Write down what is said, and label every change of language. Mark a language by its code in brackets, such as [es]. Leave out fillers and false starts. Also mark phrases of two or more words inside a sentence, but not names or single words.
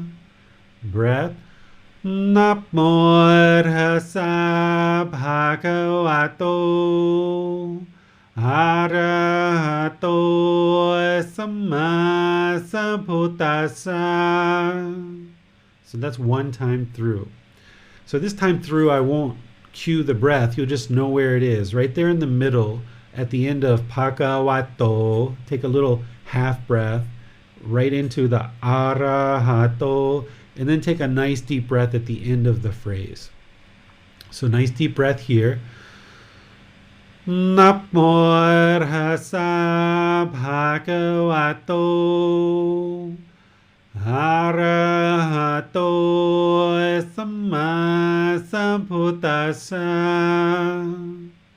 [pi] Breath. Namo tassa bhagavato. Arahato samma sambuddhassa. [en] So that's 1 time through. So this time through, I won't cue the breath. You'll just know where it is. Right there in the middle, at the end of bhagavato, take a little half breath right into the arahato, and then take a nice deep breath at the end of the phrase. So nice deep breath here. [pi] Namo tassa bhagavato. Arahato samma sambuddhassa.